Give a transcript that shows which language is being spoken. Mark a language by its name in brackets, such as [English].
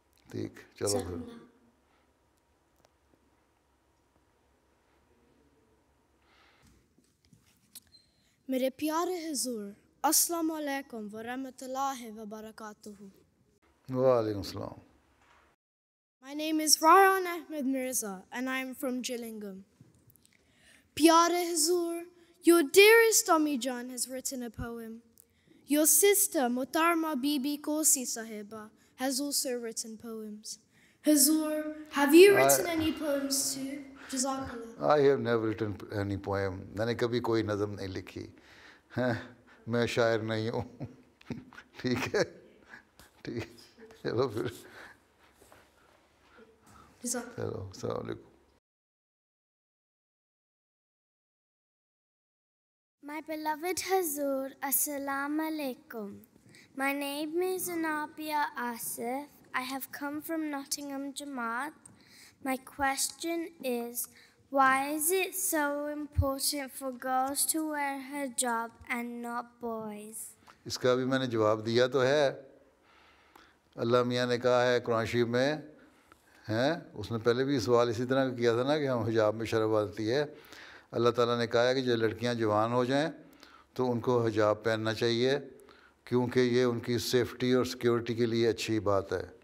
[Urdu] ٹھیک چلو پھر. میرے پیارے حضور السلام علیکم ورحمۃ اللہ وبرکاتہ. وعلیکم السلام. [English] My name is Farhan Ahmed Mirza and I am from Gillingham. Pyare Hazur, your dearest Tommy John has written a poem. Your sister Muhtarma Bibi Kosi Sahiba has also written poems. Hazur, have you written any poems too? Jazakallah. I have never written any poem. [Urdu] میں نے کبھی کوئی نظم نہیں لکھی. میں شاعر نہیں ہوں. ٹھیک ہے ٹھیک چلو پھر. چلو السلام علیکم. [English] My beloved Hazur, Assalamu alaikum. My name is Anapia Asif. I have come from Nottingham Jamaat. My question is, why is it so important for girls to wear hijab and not boys? [Urdu] اس کا بھی میں نے جواب دیا تو ہے. اللہ میاں نے کہا ہے قرآن شریف میں ہیں, اس نے پہلے بھی سوال اسی طرح کا کیا تھا نا کہ ہم حجاب میں شرم آتی ہے. اللہ تعالیٰ نے کہا ہے کہ جو لڑکیاں جوان ہو جائیں تو ان کو حجاب پہننا چاہیے, کیونکہ یہ ان کی سیفٹی اور سیکیورٹی کے لیے اچھی بات ہے.